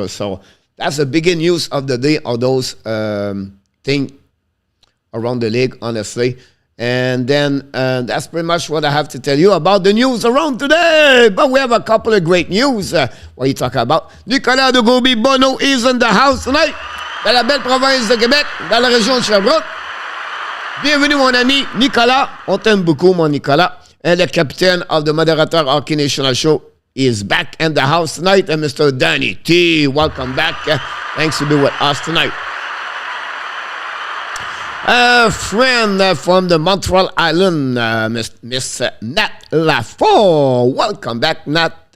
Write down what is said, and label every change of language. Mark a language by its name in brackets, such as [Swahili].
[English] So that's the big news of the day, of those things around the league, honestly. And then that's pretty much what I have to tell you about the news around today. But we have a couple of great news. What are you talking about? Nicolas de Gauby-Bonneau is in the house tonight. [French] Dans la belle province de Québec, dans la région de Sherbrooke. Bienvenue, mon ami Nicolas. On t'aime beaucoup, mon Nicolas. [English] And the captain of the Moderator Hockey National Show is back in the house tonight. And Mr. Danny T, welcome back. Thanks to be with us tonight. A friend from the Montreal Island, Miss Nat Lafort. Welcome back, Nat.